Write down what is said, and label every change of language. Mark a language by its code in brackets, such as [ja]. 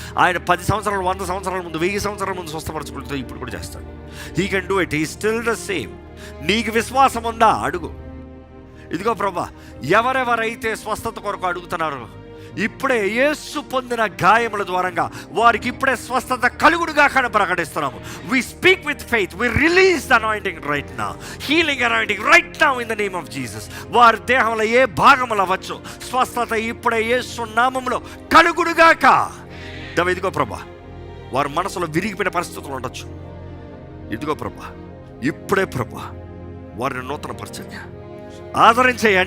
[te] ఆయన 10 సంవత్సరాలు, 100 సంవత్సరాల ముందు, 1000 సంవత్సరాల ముందు స్వస్థపరచుకుంటే ఇప్పుడు కూడా చేస్తాడు. [en] He can do it, he still the same. [te] నీకు విశ్వాసం ఉందా? అడుగు. ఇదిగో ప్రభా, ఎవరెవరైతే స్వస్థత కొరకు అడుగుతున్నారో ఇప్పుడే యేసు పొందిన గాయముల ద్వారంగా వారికి ఇప్పుడే స్వస్థత కలుగుడుగా కానీ ప్రకటిస్తున్నాము. [en] We speak with faith, we release the anointing right now, healing anointing right now in the name of Jesus. [te] వారి దేహంలో ఏ భాగములు అవ్వచ్చు, స్వస్థత ఇప్పుడే యేసు నామములో కలుగుడుగాక. ఇదిగో ప్రభా, వారి మనసులో విరిగిపోయిన పరిస్థితులు ఉండొచ్చు. ఇదిగో ప్రభా, ఇప్పుడే ప్రభా వారిని నూతన పరిచర్య ఆదరించయ్యా.